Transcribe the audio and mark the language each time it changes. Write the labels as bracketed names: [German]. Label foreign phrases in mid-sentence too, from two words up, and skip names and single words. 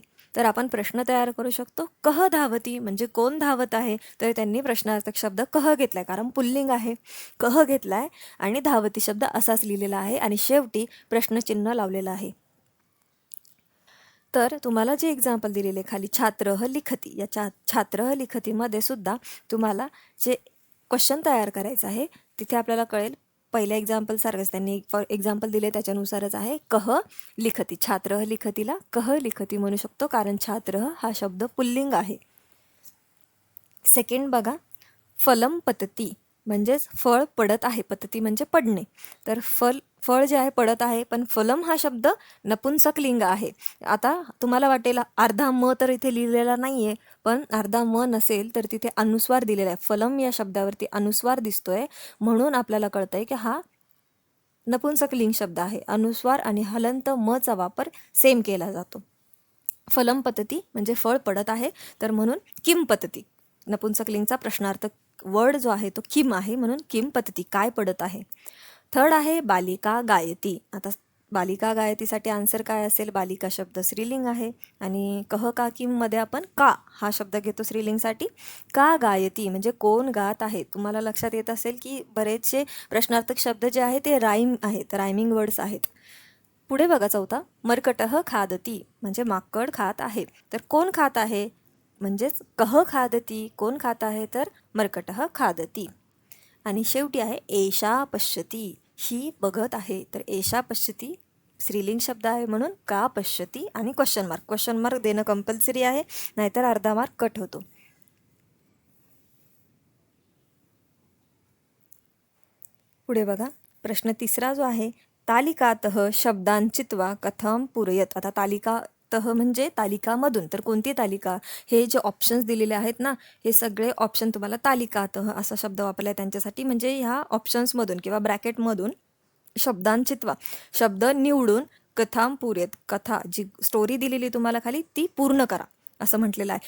[Marathi] तर आपण प्रश्न तयार करू शकतो, [Sanskrit] कह धावती [Marathi] म्हणजे कोण धावत आहे, तर त्यांनी प्रश्नार्थक शब्द कह घेतलाय, कारण पुल्लिंग आहे, कह घेतलाय आणि धावती शब्द असाच लिहिलेला आहे आणि शेवटी प्रश्नचिन्ह लावलेलं आहे. तर तुम्हाला जे एक्झाम्पल दिलेले खाली [Sanskrit] छात्रः लिखती, [Marathi] या [Sanskrit] छात्रः लिखतीमध्ये [Marathi] सुद्धा तुम्हाला जे क्वेश्चन तयार करायचं आहे तिथे आपल्याला कळेल. पहिल्या एक्झाम्पल सारखंच त्यांनी एक्झाम्पल दिले त्याच्यानुसारच आहे. [Sanskrit] कह लिखती, छात्रः लिखतीला कह लिखती [Marathi] म्हणू शकतो कारण छात्रः हा शब्द पुल्लिंग आहे. सेकंड बघा, [Sanskrit] फलम पतती [Marathi] म्हणजेच फळ पडत आहे, पतती म्हणजे पडणे. तर फळ जे आहे पडत आहे, पण फलम हा शब्द नपुंसक लिंग आहे. आता तुम्हाला वाटेल अर्धा म तर इथे लिहिलेला नाही आहे, पण अर्धा म नसेल तर तिथे अनुस्वार दिलेला आहे. फलम या शब्दावरती अनुस्वार दिसतोय म्हणून आपल्याला कळतंय की हा नपुंसक लिंग शब्द आहे. अनुस्वार आणि हलंत मचा वापर सेम केला जातो. [Sanskrit] फलम पतती [Marathi] म्हणजे फळ पडत आहे, तर म्हणून [Sanskrit] किम पतती, [Marathi] नपुंसक लिंगचा प्रश्नार्थक वर्ड जो आहे तो किम आहे म्हणून [Sanskrit] किम पतती, [Marathi] काय पडत आहे. थर्ड आहे [Sanskrit] बालिका गायती. [Marathi] आता [Sanskrit] बालिका गायतीसाठी [Marathi] आन्सर काय असेल? बालिका शब्द स्त्रीलिंग आहे आणि [Sanskrit] कह का किम [Marathi] मध्ये आपण का हा शब्द घेतो स्त्रीलिंगसाठी. [Sanskrit] का गायती [Marathi] म्हणजे कोण गात आहे. तुम्हाला लक्षात येत असेल की बरेचसे प्रश्नार्थक शब्द जे आहे ते राईम आहेत, [English] rhyming words [Marathi] आहेत. पुढे बघा चौथा, [Sanskrit] मर्कटः खादती [Marathi] म्हणजे माकड खात आहे. तर कोण खात आहे? म्हणजेच [Sanskrit] कह खादती, [Marathi] कोण खात आहे? [Sanskrit] तर मर्कटः खादती. [Marathi] आणि शेवटी आहे [Sanskrit] एषा पश्यती, [Marathi] ही बघत आहे. तर [Sanskrit] एषा पश्यती [Marathi] स्त्रीलिंग शब्द आहे म्हणून [Sanskrit] का पश्यती [Marathi] आणि [English] question mark [Marathi] देणं कंपल्सरी आहे, नाहीतर अर्धा मार्क कट होतो. पुढे बघा प्रश्न तिसरा जो आहे, [Sanskrit] तालिकातः शब्दांचित्वा कथम पुरयत. [Marathi] आता तालिकातः म्हणजे तालिकामधून, तर कोणती तालिका? हे जे ऑप्शन्स दिलेले आहेत ना, हे सगळे ऑप्शन तुम्हाला तालिकातः असा शब्द वापरला आहे त्यांच्यासाठी. म्हणजे ह्या ऑप्शन्समधून किंवा ब्रॅकेटमधून शब्दांचित्वा शब्द निवडून [Sanskrit] कथाम पुरेत, [Marathi] कथा जी स्टोरी दिलेली तुम्हाला खाली ती पूर्ण करा असं म्हटलेलं आहे.